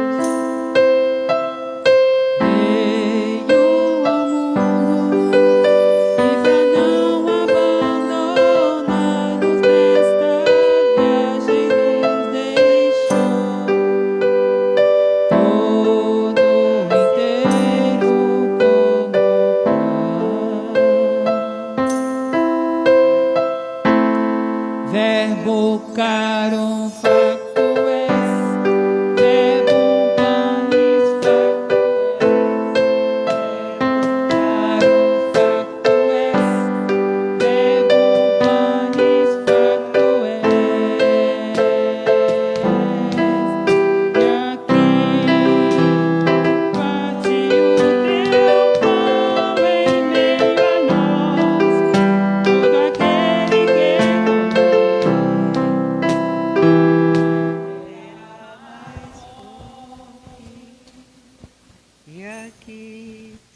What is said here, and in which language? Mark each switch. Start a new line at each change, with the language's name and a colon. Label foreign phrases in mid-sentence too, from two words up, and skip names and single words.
Portuguese: Veio ao mundo e pra não abandonar-nos nesta viagem nos deixou todo inteiro como pão.
Latin: Verbo caro facto es, Verbo panis facto es, Verbo caro facto es, Verbo panis facto es.
Portuguese: E aqui parte o teu pão em meio a nós, todo aquele que E aqui